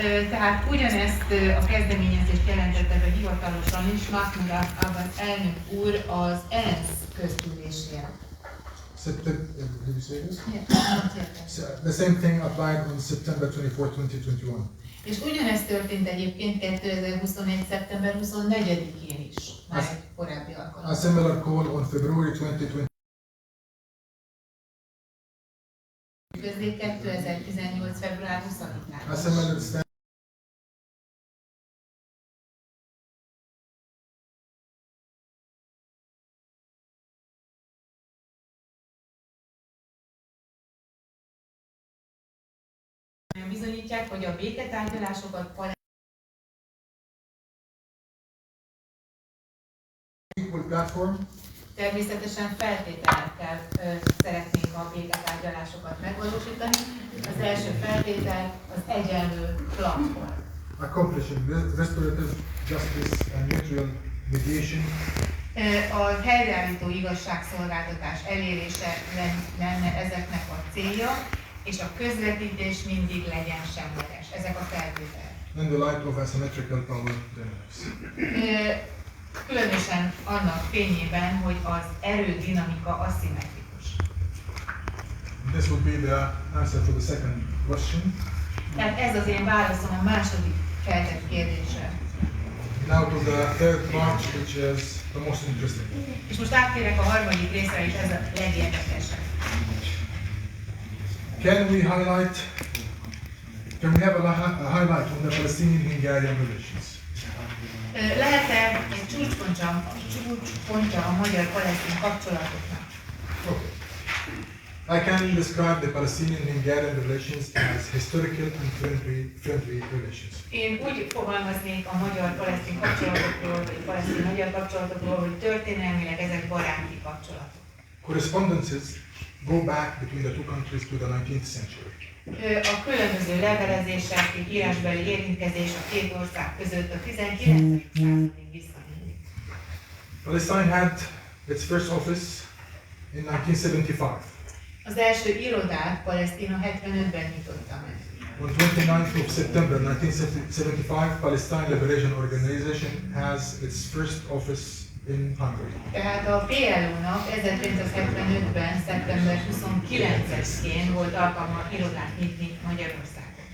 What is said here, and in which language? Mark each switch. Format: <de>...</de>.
<hu>Tehát ugyanezt a kezdeményezést jelentette be hivatalosan is Mahmoud Abbas elnök úr az ENSZ közgyűlésén.</hu> <en>Did you say this? Yeah. So, the same thing applied on September 24th, 2021.</en> <hu>És ugyanezt történt egyébként 2021. szeptember 24-én is, már egy korábbi</hu> <en>A</en> <hu>alkalommal.</hu> <en>similar call on February 2020.</en> <hu>Közé 2018. február 20-án.</hu> <en>A similar stand</en> <hu>Bizonyítják, hogy a béketárgyalásokat</hu> <en>equal platform</en> <hu>természetesen feltételekkel szeretnénk a béketárgyalásokat megvalósítani. Az első feltétel az egyenlő platform.</hu> <en>accomplishing restorative justice and mutual mediation</en> <hu>A helyreállító igazságszolgáltatás elérése lenne ezeknek a célja, és a közvetítés mindig legyen semleges. Ezek a feltételek.</hu> <en>in the light of asymmetrical power dynamics.</en> <hu>Különösen annak fényében, hogy az erődinamika aszimmetrikus.</hu> <en>This would be the answer for the second question.</en> <hu>Tehát ez az én válaszom a második feltett kérdésre.</hu> <en>Now to the third part, which is the most interesting.</en> <hu>És most áttérek a harmadik részre, és ez a legérdekesebb.</hu> <en>Can we have a highlight on the Palestinian-Hungarian relations?</en> <hu>Lehet-e egy csúcspontja a magyar-palesztin kapcsolatoknak?</hu> <en>Okay. I can describe the Palestinian-Hungarian relations as historical and friendly relations.</en> <hu>Én úgy fogalmaznék a magyar-palesztin kapcsolatokról, vagy palesztin-magyar kapcsolatokról, hogy történelmileg ezek baráti kapcsolatok.</hu> <en>Correspondences go back between the two countries to the 19th century.</en> <hu>A különböző levelezések, írásbeli érintkezés a két ország között a 19. századig visszanyúlik.</hu> <en>Palestine had its first office in 1975.</en> <hu>Az első irodát Palesztina 75-ben nyitotta meg.</hu> <en>On 29th of September 1975, Palestine Liberation Organization has its first office in Hungary.</en> <hu>Tehát a PLO-nak 1975-ben, szeptember 29-én volt alkalma irodát nyitni Magyarországon.</hu>